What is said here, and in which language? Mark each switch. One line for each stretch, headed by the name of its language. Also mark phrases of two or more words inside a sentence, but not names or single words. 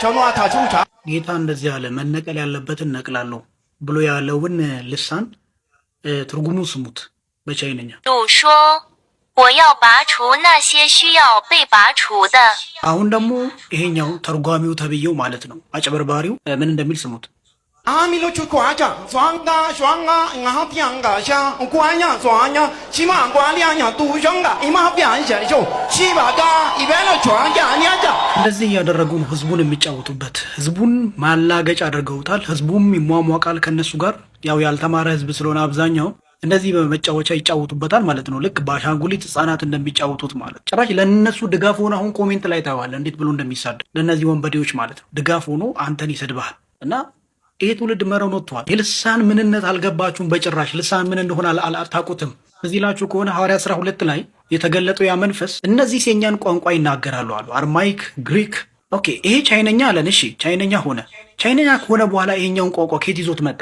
Amharic: ጌታ እንደዚህ አለ፣ መነቀል ያለበትን ነቅላለሁ ብሎ ያለውን ልሳን ትርጉሙን ስሙት በቻይነኛ።
Chinese: 主说我要拔除那些需要被拔除的。
Amharic: አሁን ደግሞ ይሄኛው ተርጓሚው ተብዬው ማለት ነው አጭበርባሪው ምን እንደሚል ስሙት። አሚሎቹ ኳቻ ሷንጋ ሷንጋ ngapianga sha kwanya swanya chima kwalianya tushonga imapiansha chibaga ibelo chwanja nyaja እንደዚህ እያደረጉ ነው ህዝቡን የሚጫወቱበት። ህዝቡን ማላገጫ አድርገውታል። ህዝቡም ይሟሟቃል ከነሱ ጋር። ያው ያልተማረ ህዝብ ስለሆነ አብዛኛው እንደዚህ በመጫወቻ ይጫወቱበታል ማለት ነው። ልክ በአሻንጉሊት ህጻናት እንደሚጫወቱት ማለት። ጭራሽ ለነሱ ድጋፍ ሆኖ አሁን ኮሜንት ላይ ታዋለ እንዴት ብሎ እንደሚሳደብ ለነዚህ ወንበዴዎች ማለት ነው። ድጋፍ ሆኖ አንተን ይሰድባል እና ይሄ ትውልድ መረን ወጥቷል። የልሳን ምንነት አልገባችሁም በጭራሽ። ልሳን ምን እንደሆነ አታውቁትም። እዚህ ላችሁ ከሆነ ሐዋርያት 12 ላይ የተገለጠው ያ መንፈስ እነዚህ የኛን ቋንቋ ይናገራሉ አሉ። አርማይክ፣ ግሪክ። ኦኬ ይሄ ቻይነኛ አለን። እሺ ቻይነኛ ሆነ። ቻይነኛ ከሆነ በኋላ ይሄኛውን ቋንቋ ከየት ይዞት መጣ?